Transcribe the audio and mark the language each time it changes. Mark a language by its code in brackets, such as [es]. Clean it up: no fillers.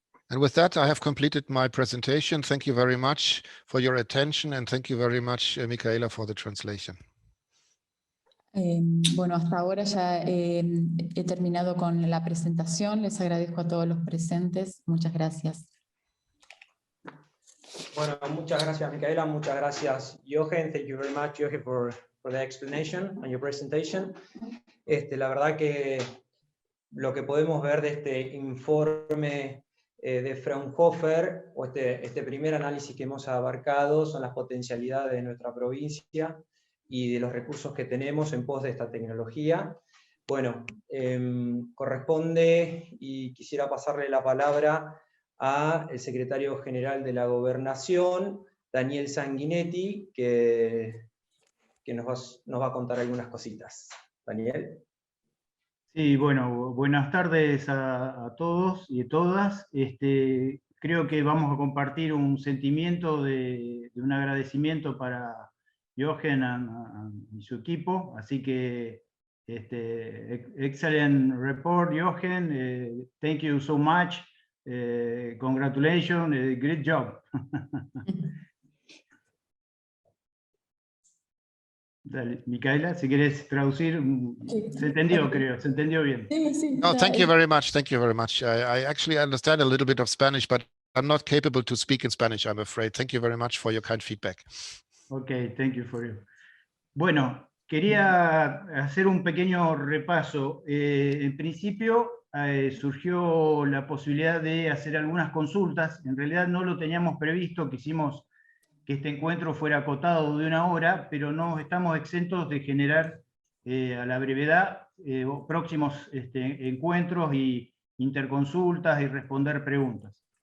[en] And with that, I have completed my presentation. Thank you very much for your attention, and thank you very much, Michaela, for the translation. [es] Bueno, hasta ahora ya he terminado con la presentación. Les agradezco a todos los presentes. Muchas gracias. Bueno, muchas gracias, Micaela. Muchas gracias, Jochen. [en] Thank you very much, Jochen, for the explanation and your presentation. [es] La verdad que lo que podemos ver de este informe de Fraunhofer, o este primer análisis que hemos abarcado, son las potencialidades de nuestra provincia y de los recursos que tenemos en pos de esta tecnología. Bueno, corresponde, y quisiera pasarle la palabra al secretario general de la Gobernación, Daniel Sanguinetti, que nos va a contar algunas cositas. Daniel. Sí, bueno, buenas tardes a todos y a todas. Creo que vamos a compartir un sentimiento de un agradecimiento para Jochen y su equipo, así que [en] excellent report, Jochen. Thank you so much. Congratulations, great job. [es] Dale, Micaela, si quieres traducir, se entendió, creo, se entendió bien. [en] No, thank you very much. Thank you very much. I actually understand a little bit of Spanish, but I'm not capable to speak in Spanish, I'm afraid. Thank you very much for your kind feedback. Okay, thank you for you. [es] Bueno, quería hacer un pequeño repaso. En principio surgió la posibilidad de hacer algunas consultas. En realidad no lo teníamos previsto, quisimos que este encuentro fuera acotado de 1 hora, pero no estamos exentos de generar a la brevedad próximos encuentros y interconsultas y responder preguntas.